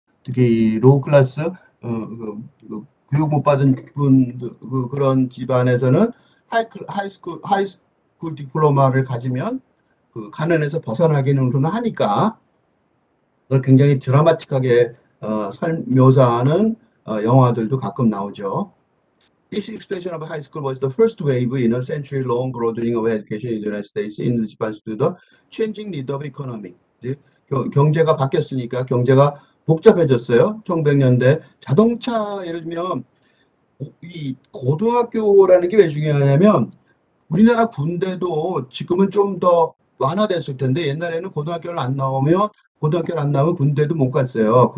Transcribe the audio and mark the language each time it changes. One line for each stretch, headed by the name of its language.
Korean: 특히 로우 클래스 교육 못 받은 분 그런 집안에서는 하이스쿨 디플로마를 가지면 그 가난에서 벗어나기는 하니까 그걸 굉장히 드라마틱하게 묘사하는 영화들도 가끔 나오죠.
English: This expansion of high school was the first wave in a century-long broadening of education in the United States in response to the changing need of economy.
Korean: 이제 경제가 바뀌었으니까 경제가 복잡해졌어요. 1900년대 자동차 예를 들면 이 고등학교라는 게 왜 중요하냐면 우리나라 군대도 지금은 좀 더 완화됐을 텐데 옛날에는 고등학교를 안 나오면 군대도 못 갔어요.